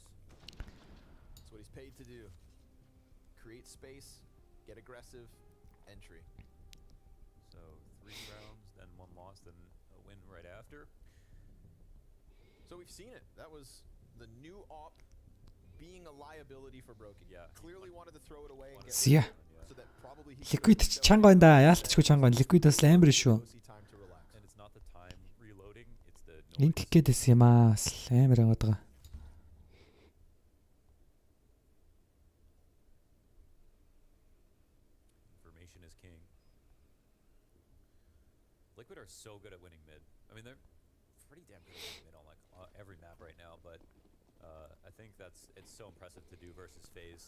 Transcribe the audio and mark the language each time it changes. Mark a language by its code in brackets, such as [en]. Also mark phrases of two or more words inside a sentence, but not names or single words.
[en] That's what he's paid to do. Create space, get aggressive, entry. So 3 rounds, then 1 loss, then a win right after. So we've seen it. That was the new op being a liability for Broky. Yeah. Clearly wanted to throw it away and get [mn] Сия. Liquid чанга байна да. Яалтчгүй чанга байна. Liquid бас амар шүү. Линк гэдэс юм аа. Амар яваад байгаа. [en] Information is king. Liquid are so good at winning mid. I mean, they're pretty damn good at winning mid on like every map right now, but I think it's so impressive to do versus FaZe.